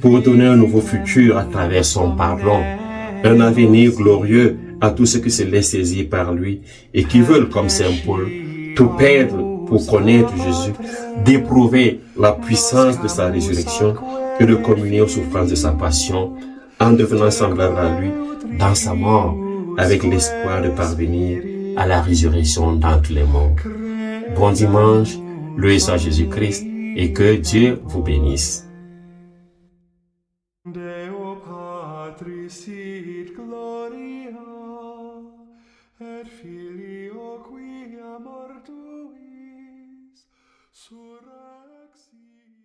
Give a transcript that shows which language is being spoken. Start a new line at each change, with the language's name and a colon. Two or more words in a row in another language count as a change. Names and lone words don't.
French: pour donner un nouveau futur à travers son pardon, un avenir glorieux à tous ceux qui se laissent saisir par lui et qui veulent, comme Saint Paul, tout perdre pour connaître Jésus, d'éprouver la puissance de sa résurrection et de communier aux souffrances de sa passion en devenant semblable à lui dans sa mort, avec l'espoir de parvenir à la résurrection d'entre les morts. Bon dimanche, loué soit Jésus-Christ, et que Dieu vous bénisse.
Latin: Deo Patris sit gloria, et Filio quia mortuis surrexit.